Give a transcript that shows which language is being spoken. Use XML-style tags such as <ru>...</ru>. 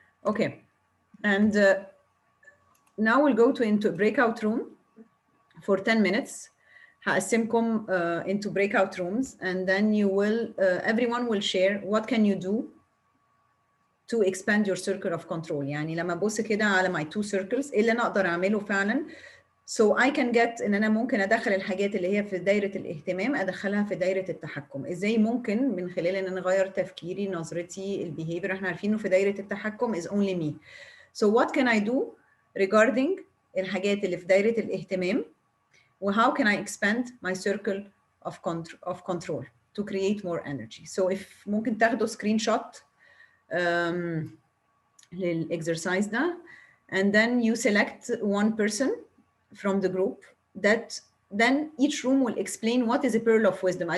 <en>Okay, and now we'll go into a breakout room for 10 minutes. هقسمكم into breakout rooms, and then you will everyone will share what can you do to expand your circle of control.</en> <ar>يعني لما ابص كده على my two circles ايه اللي انا اقدر اعمله فعلا so I can get ان انا ممكن ادخل الحاجات اللي هي في دايره الاهتمام ادخلها في دايره التحكم. ازاي ممكن من خلال ان انا اغير تفكيري نظرتي البيهيفير. احنا عارفين انه في دايره التحكم is only me.</ar> <en>So what can I do regarding الحاجات اللي في دايره الاهتمام و how can I expand my circle of control to create more energy. So if ممكن تاخدوا سكرين شوت للاكسرسايز ده and then you select one person from the group that then each room will explain what is a pearl of wisdom.</en>